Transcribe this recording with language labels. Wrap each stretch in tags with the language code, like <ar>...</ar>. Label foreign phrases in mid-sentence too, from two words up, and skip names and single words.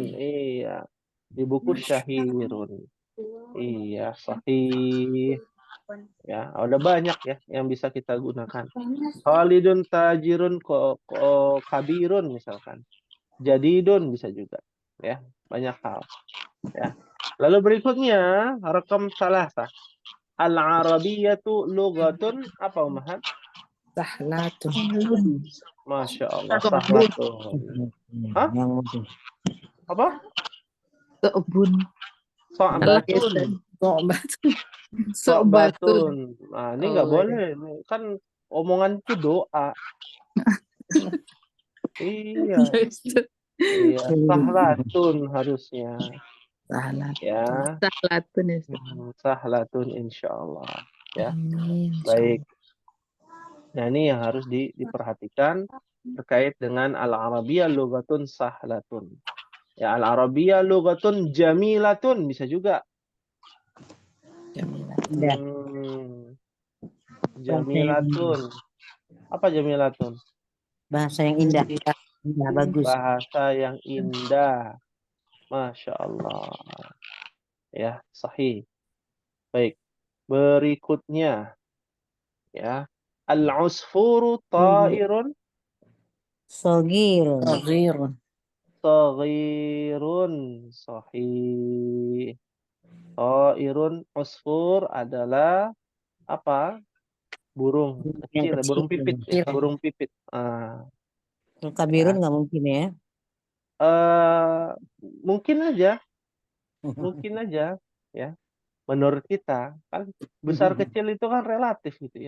<id>Iya. Di buku syahirun. Iya, sahih. Ya, ada banyak ya yang bisa kita gunakan.</id> <ar>خالد تاجر كبير misalkan.</ar> <id>Jadidun bisa juga. Ya, banyak hal. Ya. Lalu berikutnya,</id> <ar>رقم ثلاثة. العربية لغة apa Umahat?</ar> <id>Sahlatun.</id> <ar>ما شاء الله سهلة.</ar> <id>Hah? Yang mudah. Apa? So'bun. So'batun. Sobatun. Sobatun. So'batun. Nah, ini nggak Oh, boleh. Kan omongan itu doa. Iya, iya. Sahlatun harusnya. Sahlatun. Ya, Sahlatun ya.</id> <ar>سهلة إن شاء الله. Ya,</ar> <id>Amin. baik. Nah, ini yang harus diperhatikan terkait dengan</id> <ar>العربية لغة سهلة.</ar> <id>Ya,</id> <ar>العربية لغة جميلة</ar> <id>bisa juga. Jamilah. Indah. Jamilatun. Apa jamilatun? Bahasa yang indah. Indah, bagus. Bahasa yang indah.</id> <ar>ما شاء الله.</ar> <id>Ya, sahih. Baik. Berikutnya. Ya.</id> <ar>العصفور طائر</ar> <id>Sogirun. Saghirun.</id> <ar>صغير صحيح. طائر عصفور</ar> <id>adalah apa? Burung Yang kecil, ya, burung kecil. pipit ya, burung pipit. Kalau kabirun nggak mungkin ya. Mungkin aja ya. Menurut kita kan besar kecil itu kan relatif gitu ya.</id>